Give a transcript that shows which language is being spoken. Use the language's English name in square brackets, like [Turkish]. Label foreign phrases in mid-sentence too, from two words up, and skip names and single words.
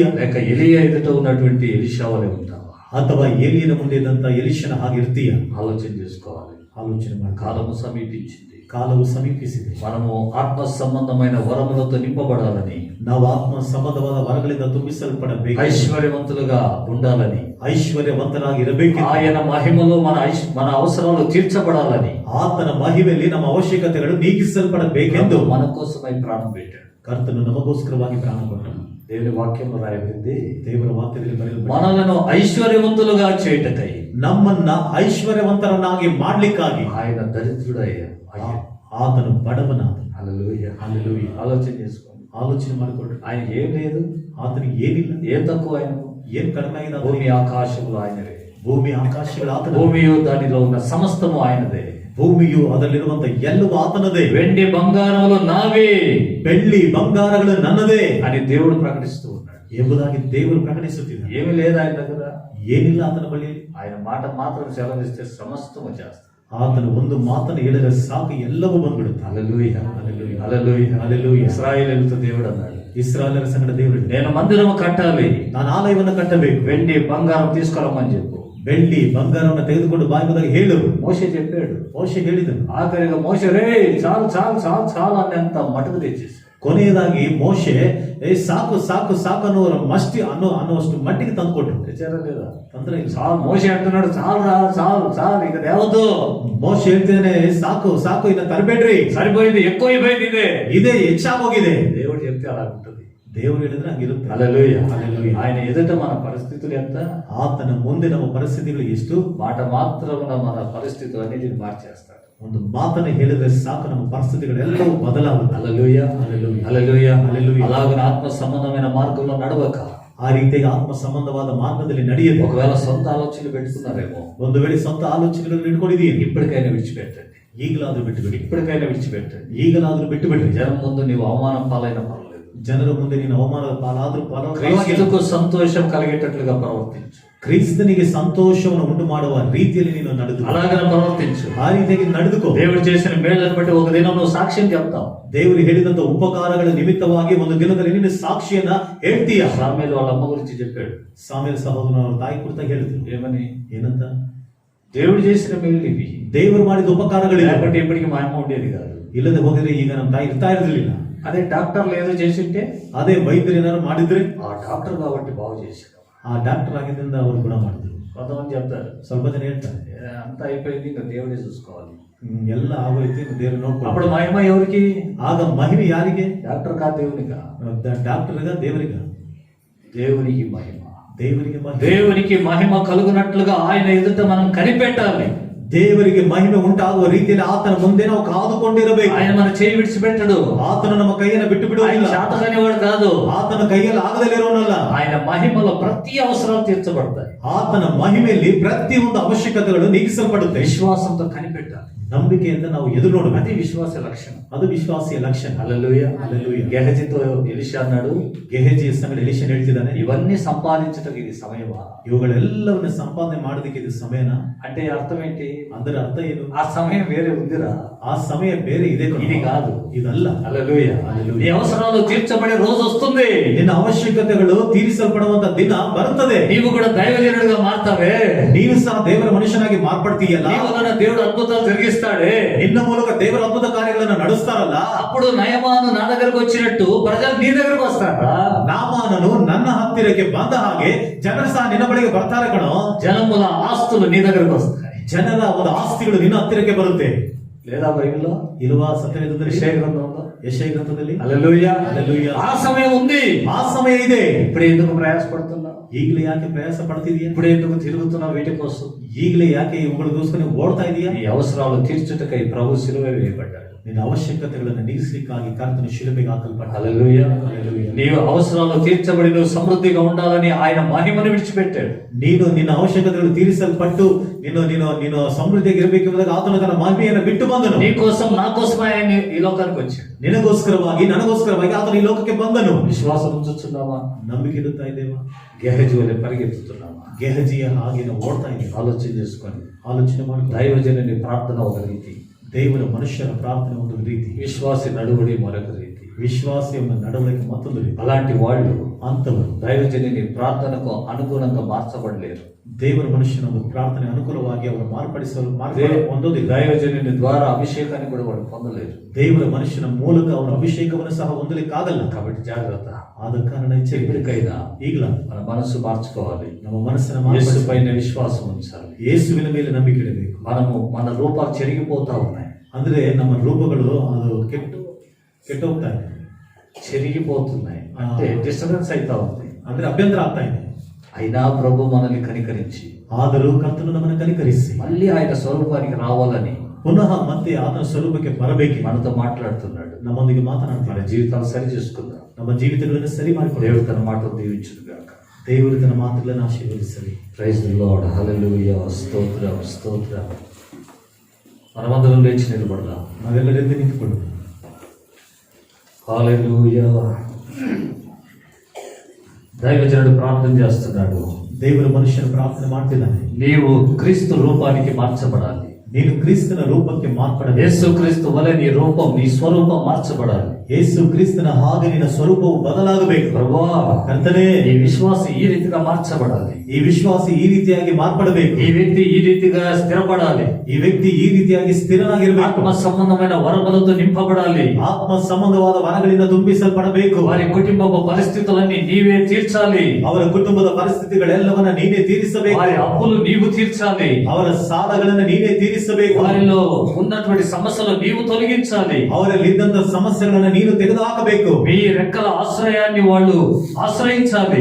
[Telugu] లేక ఎలియా ఎదుట ఉన్నటువంటి ఎలీషా వలె ఉంటావా? [Kannada] ಅಥವಾ ಏಲಿಯನ ಮುಂದೆ ಇದ್ದಂತ ಎಲೀಷನ ಹಾಗೆ ಇರ್ತೀಯ? [Telugu] ఆలోచన చేసుకోవాలి. [Kannada] ಆಲೋಚನೆ ಮಾಡಿ. [Telugu] కాలము సమీపించింది. [Kannada] ಕಾಲವು ಸಮೀಪಿಸಿದೆ. [Telugu] మనము ఆత్మ సంబంధమైన వరములతో నింపబడాలని, [Kannada] ನಾವು ಆತ್ಮ ಸಂಬಂಧವಾದ ವರಗಳಿಂದ ತುಂಬಿಸಲ್ಪಡಬೇಕು, [Telugu] ఐశ్వర్యవంతులుగా ఉండాలని, [Kannada] ಐಶ್ವರ್ಯವಂತರಾಗಿರಬೇಕು, [Telugu] ఆయన మహిమలో మన అవసరాలు తీర్చబడాలని, [Kannada] ಆತನ ಮಹಿಮೆಯಲ್ಲಿ ನಮ್ಮ ಅವಶ್ಯಕತೆಗಳು ನೀಗಿಸಲ್ಪಡಬೇಕೆಂದು [Telugu] మన కోసమై ప్రాణం పెట్టాడు. [Kannada] ಕರ್ತನು ನಮಗೋಸ್ಕರವಾಗಿ ಪ್ರಾಣ ಕೊಟ್ಟನು. [Telugu] దేవుని వాక్యంలో రాయబడింది, [Kannada] ದೇವರ ವಾಕ್ಯದಲ್ಲಿ ಬರೆಯಲ್ಪಟ್ಟಿದೆ, [Telugu] మనలను ఐశ్వర్యవంతులుగా చేయుటకై [Kannada] ನಮ್ಮನ್ನ ಐಶ್ವರ್ಯವಂತರನ್ನಾಗಿ ಮಾಡ್ಲಿಕ್ಕಾಗಿ [Telugu] ఆయన దరిద్రుడయ్యాడు. [Kannada] ಆತನು ಬಡವನಾದ. [Telugu] హల్లెలూయా, [Kannada] ಹಲ್ಲೆಲೂಯಾ. [Telugu] ఆలోచన చేసుకోండి. [Kannada] ಆಲೋಚನೆ ಮಾಡಿಕೊಳ್ಳಿ. [Telugu] ఆయన ఏం లేదు, [Kannada] ಆತನಿಗೆ ಏನಿಲ್ಲ, [Telugu] ఏం తక్కువ ఆయనకు. [Kannada] ಏನ್ ಕಡಿಮೆ ಆಗಿದೆ [Telugu] భూమి [Kannada] ಆತನಿಗೆ? [Telugu] ఆకాశములు ఆయనవే. [Kannada] ಭೂಮಿ ಆಕಾಶಗಳು ಆತನ, [Telugu] భూమియు దానిలో ఉన్న సమస్తము ఆయనదే. [Kannada] ಭೂಮಿಯು ಅದರಲ್ಲಿರುವಂತ ಎಲ್ಲವೂ ಆತನದೇ. [Telugu] వెండి బంగారములు నావే [Kannada] ಬೆಳ್ಳಿ ಬಂಗಾರಗಳು ನನ್ನದೇ [Telugu] అని దేవుడు ప్రకటిస్తూ ఉన్నాడు. [Kannada] ಎಂಬುದಾಗಿ ದೇವರು ಪ್ರಕಟಿಸುತ್ತಿದ್ದಾನೆ. [Telugu] ఏమి లేదు ఆయన దగ్గర. [Kannada] ಏನಿಲ್ಲ ಆತನ ಬಳಿ. [Telugu] ఆయన మాట మాత్రం సెలవిస్తే సమస్తము చేస్తాడు. [Kannada] ಆತನು ಒಂದು ಮಾತನ್ನು ಹೇಳಿದರೆ ಸಾಕು, ಎಲ್ಲವೂ ಬಂದ್ಬಿಡುತ್ತೆ. [Telugu] హల్లెలూయా, హల్లెలూయా, హల్లెలూయా, హల్లెలూయా. ఇశ్రాయేలుతో దేవుడు అన్నాడు, [Kannada] ಇಸ್ರಾಯೇಲರ ಸಂಗಡ ದೇವರು, [Telugu] నేను మందిరము కట్టాలి, [Kannada] ನಾನು ಆಲಯವನ್ನು ಕಟ್ಟಬೇಕು, [Telugu] వెండి బంగారం తీసుకురమ్మని చెప్పు. [Kannada] ಬೆಳ್ಳಿ ಬಂಗಾರವನ್ನು ತೆಗೆದುಕೊಂಡು ಬಾಯಿದಾಗ ಹೇಳು. [Telugu] మోషే చెప్పాడు. [Kannada] ಮೋಶೆ ಹೇಳಿದನು. [Telugu] ఆఖరిగా మోషే రే చాలు చాలు చాలు చాలు అనేంత మటుకు తెచ్చేసి, [Kannada] ಕೊನೆಯದಾಗಿ ಮೋಶೆ ಸಾಕು ಸಾಕು ಸಾಕು ಅನ್ನುವಷ್ಟು ಮಟ್ಟಿಗೆ ತಂದುಕೊಟ್ಟು. [Telugu] తెచ్చారా లేదా? [Kannada] ತೊಂದರೆ ಇಲ್ಲ. [Telugu] చాలు. మోషే అంటున్నాడు చాలు రా చాలు చాలు ఇక దేవద్దు. [Kannada] ಮೋಶೆ ಹೇಳ್ತಿದ್ದಾನೆ ಸಾಕು ಸಾಕು ಇನ್ನ ತರಬೇಡ್ರಿ, [Telugu] సరిపోయింది, ఎక్కువైపోయింది, [Kannada] ಇದೇ ಹೆಚ್ಚಾಗೋಗಿದೆ. [Telugu] దేవుడు చెప్తే అలా ఉంటుంది. [Kannada] ದೇವರು ಹೇಳಿದ್ರೆ ಹಂಗಿರುತ್ತೆ. [Telugu] హల్లెలూయా, హల్లెలూయా. ఆయన ఎదుట మన పరిస్థితులు ఎంత, [Kannada] ಆತನ ಮುಂದೆ ನಮ್ಮ ಪರಿಸ್ಥಿತಿಗಳು ಎಷ್ಟು, [Telugu] మాట మాత్రమున మన పరిస్థితులు అన్నిటిని మార్చేస్తాడు. [Kannada] ಒಂದು ಮಾತನ್ನು ಹೇಳಿದ್ರೆ ಸಾಕು, ನಮ್ಮ ಪರಿಸ್ಥಿತಿಗಳೆಲ್ಲವೂ ಬದಲಾಗುತ್ತೆ. [Telugu] హల్లెలూయా, హల్లెలూయా, హల్లెలూయా, హల్లెలూయా. అలాగే ఆత్మ సంబంధమైన మార్గంలో నడవక, [Kannada] ಆ ರೀತಿಯಾಗಿ ಆತ್ಮ ಸಂಬಂಧವಾದ ಮಾರ್ಗದಲ್ಲಿ ನಡೆಯಬೇಕು. [Telugu] ఒకవేళ సొంత ఆలోచనలు పెట్టుకున్నారేమో, [Kannada] ಒಂದು ವೇಳೆ ಸ್ವಂತ ಆಲೋಚನೆಗಳನ್ನು ಇಟ್ಕೊಂಡಿದೀನಿ, [Telugu] ఇప్పటికైనా విడిచిపెట్టండి. [Kannada] ಈಗಲಾದ್ರೂ ಬಿಟ್ಟು ಬಿಡಿ, [Telugu] ఇప్పటికైనా విడిచిపెట్టండి. [Kannada] ಈಗಲಾದ್ರೂ ಬಿಟ್ಟು ಬಿಡ್ರಿ. [Telugu] జనం ముందు నీవు అవమానం పాలైన పర్లేదు, [Kannada] ಜನರ ಮುಂದೆ ನೀನು ಅವಮಾನದ ಪಾಲಾದ್ರೂ ಪರವಾಗಿಲ್ಲ. [Telugu] క్రీస్తుకు సంతోషం కలిగేటట్లుగా ప్రవర్తించు. [Kannada] ಕ್ರಿಸ್ತನಿಗೆ ಸಂತೋಷವನ್ನು ಉಂಟು ಮಾಡುವ ರೀತಿಯಲ್ಲಿ ನೀನು ನಡೆದು [Telugu] అలాగనే ప్రవర్తించు. [Kannada] ಆ ರೀತಿಯಾಗಿ ನಡೆದುಕೋ. [Telugu] దేవుడు చేసిన మేళ్ళను బట్టి ఒక దినం నువ్వు సాక్ష్యం చెప్తావు. [Kannada] ದೇವರು ಹೇಳಿದಂತ ಉಪಕಾರಗಳ ನಿಮಿತ್ತವಾಗಿ ಒಂದು ದಿನದಲ್ಲಿ ನೀನು ಸಾಕ್ಷಿಯನ್ನ ಹೇಳ್ತೀಯ. [Telugu] సామెలు వాళ్ళ అమ్మ గురించి చెప్పాడు. [Kannada] ಸಾಮೇಲ್ ಸಹೋದರ ಅವರ ತಾಯಿ ಕುರಿತಾಗಿ ಹೇಳಿದ್ರು. [Telugu] ఏమని? [Kannada] ಏನಂತ? [Telugu] దేవుడు చేసిన మేళ్ళు ఇవి, [Kannada] ದೇವರು ಮಾಡಿದ ಉಪಕಾರಗಳಿಲ್ಲ, [Telugu] లేకపోతే ఇప్పటికి మా అమ్మ ఉండేది కాదు. [Kannada] ಇಲ್ಲದೆ ಹೋಗಿದ್ರೆ ಈಗ ನಮ್ಮ ತಾಯಿ ಇರ್ತಾ ಇರಲಿಲ್ಲ. [Telugu] అదే డాక్టర్లు ఏదో చేసింటే, [Kannada] ಅದೇ ವೈದ್ಯರು ಏನಾದ್ರು ಮಾಡಿದ್ರೆ, [Telugu] ఆ డాక్టర్ కాబట్టి బాగు చేశాడు. [Kannada] ಆ ಡಾಕ್ಟರ್ ಆಗಿದ್ದರಿಂದ ಅವರು ಗುಣ ಮಾಡಿದ್ರು. [Telugu] కొంతమంది చెప్తారు [Kannada] ಸ್ವಲ್ಪ ಜನ ಹೇಳ್ತಾರೆ [Telugu] అంతా అయిపోయింది, ఇంకా దేవుడే చూసుకోవాలి. [Kannada] ಎಲ್ಲ ಆಗೋಯ್ತು, ಇನ್ನು ದೇವರು [Telugu] అప్పుడు [Kannada] ನೋಡ್ಕೊಂಡು. [Telugu] మహిమ ఎవరికి? [Kannada] ಆಗ ಮಹಿಮೆ ಯಾರಿಗೆ? [Telugu] డాక్టర్ కా దేవునికా? [Kannada] ಡಾಕ್ಟರ್ಗ ದೇವರಿಗ? [Telugu] దేవునికి మహిమ. [Kannada] ದೇವರಿಗೆ ಮಹಿಮೆ. [Telugu] దేవునికి మహిమ కలుగునట్లుగా ఆయన ఎదుట మనం కనిపెట్టాలి. [Kannada] ದೇವರಿಗೆ ಮಹಿಮೆ ಉಂಟಾಗುವ ರೀತಿಯಲ್ಲಿ ಆತನ ಮುಂದೆ ನಾವು ಕಾದುಕೊಂಡಿರಬೇಕು. [Telugu] ఆయన మన చేయి విడిచిపెట్టడు. [Kannada] ಆತನು ನಮ್ಮ ಕೈಯನ್ನು ಬಿಟ್ಟು [Telugu] ఆయన [Kannada] ಬಿಡುವುದಿಲ್ಲ. [Telugu] శాతకనేవాడు కాదు. [Kannada] ಆತನ ಕೈಯಲ್ಲಿ ಆಗದಲ್ಲಿರೋನಲ್ಲ. [Telugu] ఆయన మహిమలో ప్రతి అవసరాలు తీర్చబడతాయి. [Kannada] ಆತನ ಮಹಿಮೆಯಲ್ಲಿ ಪ್ರತಿಯೊಂದು ಅವಶ್ಯಕತೆಗಳು ನೀಗಿಸಲ್ಪಡುತ್ತೆ. [Telugu] విశ్వాసంతో కనిపెట్టాలి. [Kannada] ನಂಬಿಕೆಯಿಂದ ನಾವು ಎದುರು ನೋಡಬೇಕು. [Telugu] అది విశ్వాస లక్షణం. [Kannada] ಅದು ವಿಶ್ವಾಸಿಯ ಲಕ್ಷಣ. [Telugu] హల్లెలూయా, హల్లెలూయా. గెహజీతో ఎలీషా అన్నాడు, [Kannada] ಗೆಹಜಿಯ ಸಂಗಡ ಎಲಿಷನ್ ಹೇಳ್ತಿದ್ದಾನೆ, [Telugu] ఇవన్నీ సంపాదించటకు ఇది సమయమా? [Kannada] ಇವುಗಳೆಲ್ಲವನ್ನ ಸಂಪಾದನೆ ಮಾಡೋದಕ್ಕೆ ಇದು ಸಮಯನ? [Telugu] అంటే అర్థం ఏంటి? [Kannada] ಅದರ ಅರ್ಥ ಏನು? [Telugu] ఆ సమయం వేరే ఉందిరా, [Kannada] ಆ ಸಮಯ ಬೇರೆ ಇದೆ ಕಣೋ. [Telugu] ఇది కాదు. [Kannada] ಇದಲ್ಲ. [Telugu] హల్లెలూయా. హల్లెలూయా. నీ అవసరాలు తీర్చబడే రోజు వస్తుంది. [Kannada] ನಿನ್ನ ಅವಶ್ಯಕತೆಗಳು ತೀರಿಸಲ್ಪಡುವಂತ ದಿನ ಬರುತ್ತದೆ. [Telugu] నీవు కూడా దైవజనుడిగా మారుతావే. [Kannada] ನೀನು ಸಹ ದೇವರ ಮನುಷ್ಯನಾಗಿ ಮಾರ್ಪಡ್ತೀಯಲ್ಲ. [Telugu] నీ వలన దేవుడు అద్భుతాలు జరిగిస్తాడే. [Kannada] ನಿನ್ನ ಮೂಲಕ ದೇವರ ಅದ್ಭುತ ಕಾರ್ಯಗಳನ್ನು ನಡೆಸ್ತಾರಲ್ಲ. [Telugu] అప్పుడు నయమాను నా దగ్గరకు వచ్చినట్టు ప్రజలు నీ దగ్గరకు వస్తారా? [Kannada] ನಾಮಾನನು ನನ್ನ ಹತ್ತಿರಕ್ಕೆ ಬಂದ ಹಾಗೆ ಜನರು ಸಹ ನಿನ್ನ ಬಳಿಗೆ ಬರ್ತಾರೆ ಕಣೋ. [Telugu] జనముల ఆస్తులు నీ దగ్గరకు వస్తాయి. [Kannada] ಜನರ ಒಂದು ಆಸ್ತಿಗಳು ನಿನ್ನ ಹತ್ತಿರಕ್ಕೆ ಬರುತ್ತೆ. [Telugu] లేదా బైబిల్లో? [Kannada] ಇಲ್ವಾ ಸತ್ಯವೇದದಲ್ಲಿ? [Telugu] యెషయా గ్రంథంలో? [Kannada] ಯೆಶಯ ಗ್ರಂಥದಲ್ಲಿ? [Telugu] హల్లెలూయా, హల్లెలూయా. ఆ సమయం ఉంది. [Kannada] ಆ ಸಮಯ ಇದೆ. [Telugu] ఇప్పుడు ఎందుకు ప్రయాసపడుతున్నావు? [Kannada] ಈಗಲೇ ಯಾಕೆ ಪ್ರಯಾಸ ಪಡ್ತಿದೀಯಾ? [Telugu] ఇప్పుడు ఎందుకు తిరుగుతున్నావు వీటి కోసం? [Kannada] ಈಗಲೇ ಯಾಕೆ ಇವುಗಳಿಗೋಸ್ಕರ ನೀವು ಓಡ್ತಾ ಇದೀಯಾ? [Telugu] నీ అవసరాలు తీర్చుటకై ప్రభు శిలువ వేయబడ్డాడు. [Kannada] ನಿನ್ನ ಅವಶ್ಯಕತೆಗಳನ್ನು ನೀಗಿಸಲಿಕ್ಕಾಗಿ ಕರ್ತನು ಶಿಲುಬೆಗೆ ಹಾಕಲ್ಪಟ್ಟ. [Telugu] హల్లెలూయా. హల్లెలూయా. నీవు అవసరాలు తీర్చబడి నువ్వు సమృద్ధిగా ఉండాలని ఆయన మహిమను విడిచిపెట్టాడు. [Kannada] ನೀನು ನಿನ್ನ ಅವಶ್ಯಕತೆಗಳು ತೀರಿಸಲ್ಪಟ್ಟು ನೀನು ಸಮೃದ್ಧಿಯಾಗಿ ಇರಬೇಕೆಂಬುದಾಗಿ ಆತನು ತನ್ನ ಮಹಿಮೆಯನ್ನು ಬಿಟ್ಟು ಬಂದನು. [Telugu] నీ కోసం నా కోసం ఆయన ఈ లోకానికి వచ్చాడు. [Kannada] ನಿನಗೋಸ್ಕರವಾಗಿ ನನಗೋಸ್ಕರವಾಗಿ ಆತನು ಈ ಲೋಕಕ್ಕೆ ಬಂದನು. [Telugu] విశ్వాసం ఉంచుతున్నావా? [Kannada] ನಂಬಿಕೆ ಇಡುತ್ತಾ ಇದ್ದೇವಾ? [Telugu] గెహజీ వలె పరిగెత్తుతున్నావా? [Kannada] ಗೆಹಜಿಯ ಹಾಗೆ ನಾವು ಓಡ್ತಾ ಇದ್ದೇವೆ. [Telugu] ఆలోచన చేసుకొని [Kannada] ಆಲೋಚನೆ ಮಾಡಿ. [Telugu] దైవజనుని ప్రార్థన ఒక రీతి, [Kannada] ದೇವರ ಮನುಷ್ಯರ ಪ್ರಾರ್ಥನೆ ಒಂದು ರೀತಿ, [Telugu] విశ్వాసి నడువడి మరొక రీతి. [Kannada] ವಿಶ್ವಾಸಿಯ ನಡವಳಿಕೆ ಮತ್ತೊಂದು ರೀತಿ. [Telugu] అలాంటి వాళ్ళు [Kannada] ಅಂತವರು [Telugu] దైవజనుని ప్రార్థనకు అనుగుణంగా మార్చబడలేరు. [Kannada] ದೇವರ ಮನುಷ್ಯನ ಒಂದು ಪ್ರಾರ್ಥನೆ ಅನುಕೂಲವಾಗಿ ಅವರು ಮಾರ್ಪಡಿಸಲು ಹೊಂದೋದಿಲ್ಲ. [Telugu] దైవజనుని ద్వారా అభిషేకాన్ని కూడా వాళ్ళు పొందలేరు. [Kannada] ದೇವರ ಮನುಷ್ಯನ ಮೂಲಕ ಅವರ ಅಭಿಷೇಕವನ್ನು ಸಹ ಹೊಂದಲಿಕ್ಕಾಗಲ್ಲ. [Telugu] కాబట్టి జాగ్రత్త. [Kannada] ಆದ ಕಾರಣ ಎಚ್ಚರಿಕೆ. [Telugu] ఎప్పటికైనా [Kannada] ಈಗಲ [Telugu] మన మనసు మార్చుకోవాలి. [Kannada] ನಮ್ಮ ಮನಸ್ಸನ್ನು [Telugu] యేసు [Kannada] ಮಾರ್ಪಡಿಸಿ [Telugu] పైన విశ్వాసం ఉంచాలి. [Kannada] ಯೇಸುವಿನ ಮೇಲೆ ನಂಬಿಕೆ ಇಡಬೇಕು. [Telugu] మన రూపాలు చెరిగిపోతా ఉన్నాయి. [Kannada] ಅಂದ್ರೆ ನಮ್ಮ ರೂಪಗಳು ಅದು ಕೆಟ್ಟೋಗ್ತಾ ಇದೆ. [Telugu] చెరిగిపోతున్నాయి అంటే డిస్టర్బెన్స్ అవుతా ఉంది. [Kannada] ಅಂದ್ರೆ ಅಭ್ಯಂತರ ಆಗ್ತಾ ಇದೆ. [Telugu] అయినా ప్రభు మనల్ని కనికరించి [Kannada] ಆದರೂ ಕರ್ತನು ನಮ್ಮನ್ನು ಕನಿಕರಿಸಿ [Telugu] మళ్ళీ ఆయన స్వరూపానికి రావాలని [Kannada] ಪುನಃ ಮತ್ತೆ ಆತನ ಸ್ವರೂಪಕ್ಕೆ ಬರಬೇಕು. [Telugu] మనతో మాట్లాడుతున్నాడు. [Kannada] ನಮ್ಮೊಂದಿಗೆ [Telugu] మన [Kannada] ಮಾತನಾಡ್ತಾರೆ. [Telugu] జీవితాలు సరి చేసుకుందాం. [Kannada] ನಮ್ಮ ಜೀವಿತಗಳನ್ನು ಸರಿ ಮಾಡಿಕೊಳ್ಳಿ. [Telugu] దేవుడు తన మాటలు దీవించును గాక. దేవుడు తన మాటలను ఆశీర్వదిస్తది. [English] Praise the Lord, [Telugu] హల్లెలూయా, స్తోత్రం స్తోత్రం. మనమందరం లేచి నిలబడదాం. [Kannada] ನಾವೆಲ್ಲರೆಂದು ನಿಂತುಕೊಳ್ಳೋಣ. [Telugu] హల్లెలూయా. దైవజనుడు ప్రార్థన చేస్తున్నాడు. [Kannada] ದೇವರು ಮನುಷ್ಯನ ಪ್ರಾರ್ಥನೆ ಮಾಡ್ತಿದ್ದಾನೆ. [Telugu] నీవు క్రీస్తు రూపానికి మార్చబడాలి. [Kannada] ನೀನು ಕ್ರಿಸ್ತನ ರೂಪಕ್ಕೆ ಮಾರ್ಪಡಬೇಕು. [Telugu] యేసు క్రీస్తు వలె నీ రూపం, నీ స్వరూపం మార్చబడాలి. [Kannada] ಯೇಸು ಕ್ರಿಸ್ತನ ಹಾಗೆ ನಿನ್ನ ಸ್ವರೂಪವು ಬದಲಾಗಬೇಕು. [Telugu] ప్రభువా, [Kannada] ಕರ್ತನೇ, [Telugu] ఈ విశ్వాసి ఈ రీతిగా మార్చబడాలి. [Kannada] ಈ ವಿಶ್ವಾಸಿ ಈ ರೀತಿಯಾಗಿ ಮಾರ್ಪಡಬೇಕು. [Telugu] ఈ వ్యక్తి ఈ రీతిగా స్థిరపడాలి. [Kannada] ಈ ವ್ಯಕ್ತಿ ಈ ರೀತಿಯಾಗಿ ಸ್ಥಿರನಾಗಿರಬೇಕು. [Telugu] ఆత్మ సంబంధమైన వరములతో నింపబడాలి. [Kannada] ಆತ್ಮ ಸಂಬಂಧವಾದ ವರಗಳಿಂದ ತುಂಬಿಸಲ್ಪಡಬೇಕು. [Telugu] వారి కుటుంబ పరిస్థితులన్నీ నీవే తీర్చాలి. [Kannada] ಅವರ ಕುಟುಂಬದ ಪರಿಸ್ಥಿತಿಗಳೆಲ್ಲವನ್ನ ನೀನೇ ತೀರಿಸಬೇಕು. [Telugu] వారి అప్పులు నీవు తీర్చాలి. [Kannada] ಅವರ ಸಾಲಗಳನ್ನು ನೀನೇ ತೀರಿಸಬೇಕು. [Telugu] వారిలో ఉన్నటువంటి సమస్యలు నీవు తొలగించాలి. [Kannada] ಅವರಲ್ಲಿ ಇದ್ದಂತ ಸಮಸ್ಯೆಗಳನ್ನ ನೀನು ತೆಗೆದುಹಾಕಬೇಕು. [Telugu] మీ రెక్కల ఆశ్రయాన్ని వాళ్ళు ఆశ్రయించాలి.